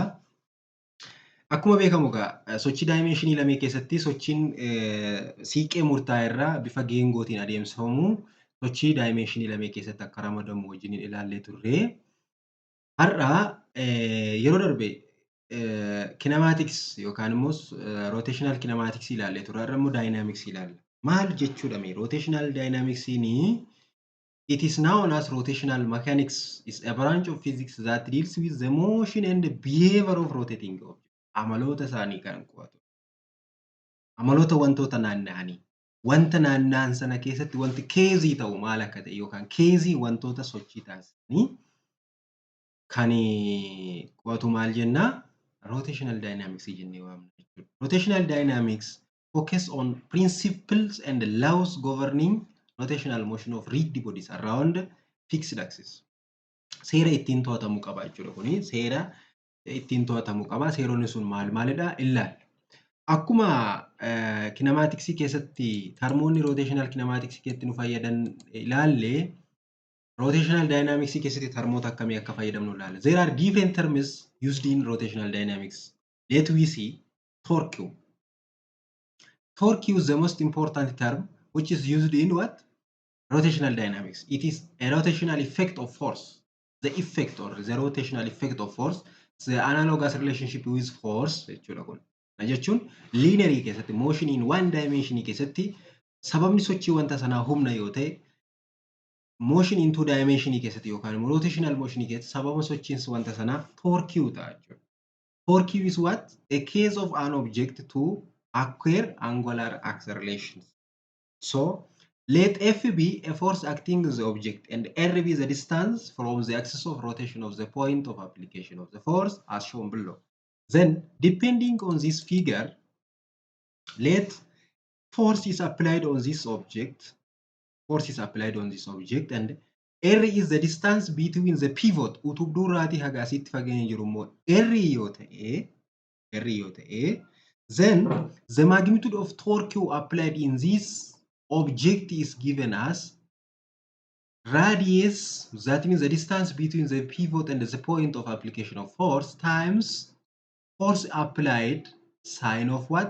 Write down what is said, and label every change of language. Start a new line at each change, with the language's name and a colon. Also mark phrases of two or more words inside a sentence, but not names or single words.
Oromo: Akkuma beekamu sochii daayimeenshinii lamee keessatti sochiin siiqqee murtaa'e irraa bifa geengootiin adeemsifamu sochii daayimeenshinii lamee keessatti akka ramadamu wajjiniin ilaallee turre. Har'a yeroo darbe kinematics yookaan immoo
English: rotational kinematics
Oromo: ilaallee turre. Har'a immoo dynamics ilaalla. Maal jechuudha mee
English: rotational dynamics it is known as rotational mechanics is a branch of physics that deals with the motion and the behavior of rotating objects.
Oromo: Amaloota isaanii kan qo'atu. Amaloota wantoota naanna'anii. Wanta naanna'an sana keessatti wanti keezii ta'u maal akka ta'e yookaan keezii wantoota sochii taasisanii kan qo'atu maal jennaa?
English: Rotational dynamics
Oromo: jennee waamna jechuudha.
English: Rotational dynamics focus on principles and laws governing rotational motion of rigid bodies around fixed axis.
Oromo: Seera ittiin to'atamuu qaba jechuudha kuni. Seera ittiin to'atamuu qaba. Seeronni sun maalidha? Ilaalla. Akkuma kinematicsii keessatti termoonni
English: rotational kinematicsii
Oromo: keessatti nu fayyadan ilaalle
English: rotational dynamics
Oromo: keessatti termoota akkamii akka fayyadamnu ilaalla.
English: There are different terms used in rotational dynamics. Let we see torque. Torque is the most important term which is used in what? Rotational dynamics. It is a rotational effect of force. The effect or the rotational effect of force is the analogous relationship with force.
Oromo: Jechuun linear keessatti
English: motion in one dimension
Oromo: keessatti sababni sochii wanta sanaa humna yoo ta'e
English: motion in two dimension
Oromo: keessatti yookaan
English: rotational motion
Oromo: keessatti sababa sochiin wanta sanaa torque ta'a jechuudha.
English: Torque is what? A case of an object to acquire angular acceleration. So let F be a force acting on the object and R be the distance from the axis of rotation of the point of application of the force as shown below. Then, depending on this figure, let force is applied on this object. Force is applied on this object and R is the distance between the pivot.
Oromo: Utubduu irraatii haga asitti fageenya jiru immoo R yoo ta'e,
English: then the magnitude of torque applied in this object is given as radius, that means the distance between the pivot and the point of application of force times force applied sine of what?